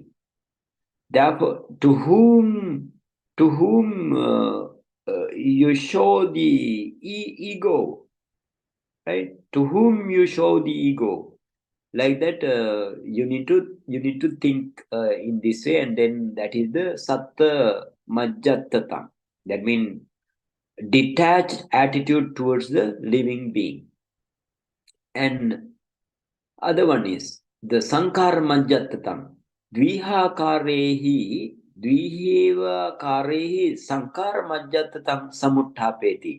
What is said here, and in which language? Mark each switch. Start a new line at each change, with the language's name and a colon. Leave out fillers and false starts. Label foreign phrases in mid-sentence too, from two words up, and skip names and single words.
English: Therefore, to whom you show the ego, right? To whom you show the ego, like that, you need to think in this way, and then that is the
Pali: satta majjatata.
English: That means detached attitude towards the living being. And other one is the
Pali: Sankara Majjatatam. Dvihakarehi Dviheva Karehi Sankara Majjatatam Samuttapeti.